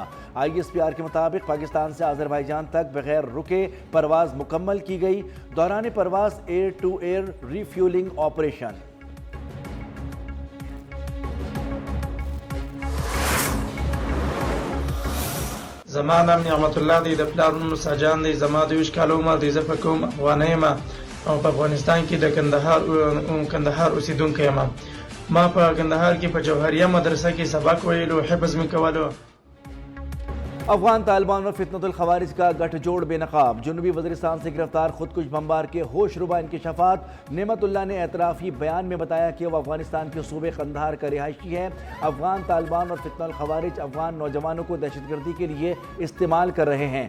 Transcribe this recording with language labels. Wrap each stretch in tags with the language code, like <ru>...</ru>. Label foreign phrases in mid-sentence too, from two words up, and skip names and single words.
<ur>ISPR کے مطابق پاکستان سے آذربائیجان تک بغیر رکے پرواز مکمل کی گئی۔ دوران پرواز</ur> <en>air to air refueling operation.</en> <ps>زما نام نعمت الله دی، د پلار نوم موسی جان دی، زما 23 کاله عمر دی، زه په کوم افغانۍ یم او په افغانستان کې د کندهار اوسیدونکی یم. ما په کندهار کې په جوهریه مدرسه کې سبق ویلو، حفظ مې کولو.</ps> <ur>افغان طالبان اور فتنة الخوارج کا گٹھ جوڑ بے نقاب۔ جنوبی وزیرستان سے گرفتار خودکش بمبار کے ہوش ربا انکشافات۔ نعمت اللہ نے اعترافی بیان میں بتایا کہ وہ افغانستان کے صوبے قندھار کا رہائشی ہے۔ افغان طالبان اور فتنة الخوارج افغان نوجوانوں کو دہشت گردی کے لیے استعمال کر رہے ہیں۔</ur>